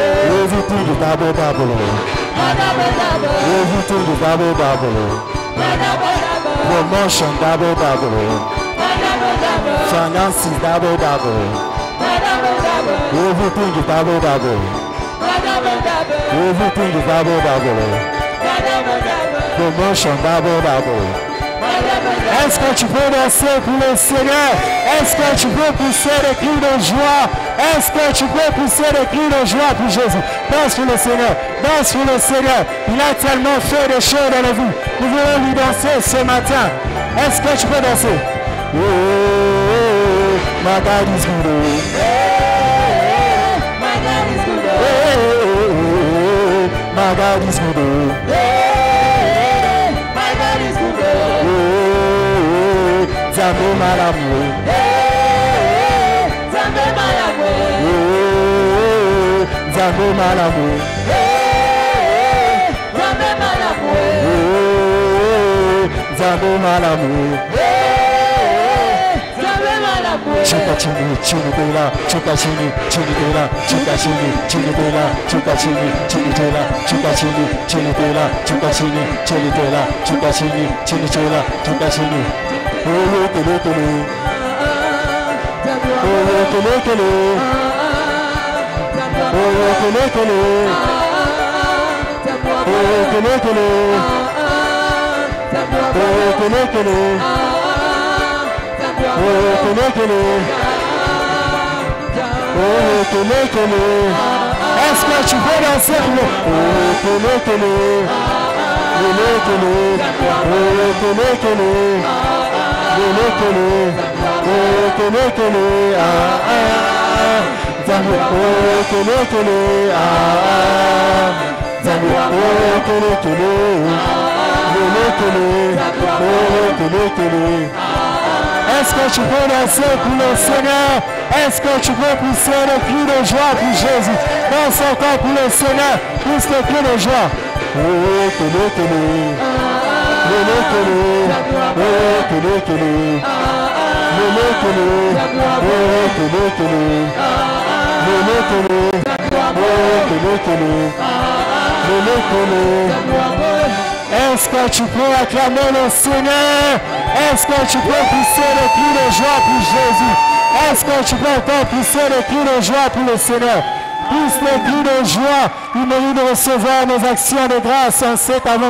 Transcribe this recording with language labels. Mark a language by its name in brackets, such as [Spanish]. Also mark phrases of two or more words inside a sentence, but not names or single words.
[English] Everything is double double. Everything is double double. Promotion double double. Finances double double. Everything is double double. Everything is double double. Promotion double double. [French] Est-ce que tu peux danser pour le Seigneur? Est-ce que tu peux pousser des cris de joie? Est-ce que tu peux pousser des cris de joie pour Jésus? Danse pour le Seigneur. Danse pour le Seigneur. Il a tellement fait des choses dans la vie. Nous voulons lui danser ce matin. Est-ce que tu peux danser? [English] Oh, my God is good. My God is good. My God is good. My God is good. [Lingala] Nzambe malamu. Nzambe malamu. Nzambe malamu. Nzambe malamu. Nzambe malamu. Nzambe malamu. [Swahili] Chuka chini, chini tela, chuka chini, chini tela, chuka chini, chini tela, chuka chini, chini tela, chuka chini, chini tela, chuka chini, chini tela, chuka chini, chini tela, chuka chini. Oh, kele kele. Oh, kele kele. Oh, kele kele. Oh, kele kele. Oh, kele kele. Oh, kele kele. Oh, kele kele. [French] Est-ce que tu peux danser le oh, kele kele. Kele kele. Oh, kele kele. Kele kele. Oh, kele kele. Ah ah. Zambo. Oh, kele kele. Ah ah. Zambo. Oh, kele kele. Kele kele. Oh, kele kele. Est-ce que tu peux danser pour le Seigneur? Est-ce que tu peux pousser le cri de joie pour Jésus? Danse encore pour le Seigneur. Pousse le cri de joie. Oh, kele kele. Kele kele. Oh, kele kele. Kele kele. Oh, kele kele. Kele kele. Oh, kele kele. Kele kele. Est-ce que tu peux acclamer le Seigneur? Est-ce que tu peux pousser le cri de joie pour Jésus? Est-ce que tu peux encore pousser les cris de joie pour le Seigneur? Pousse les cris de joie. Il mérite de recevoir nos actions de grâce en cet avant.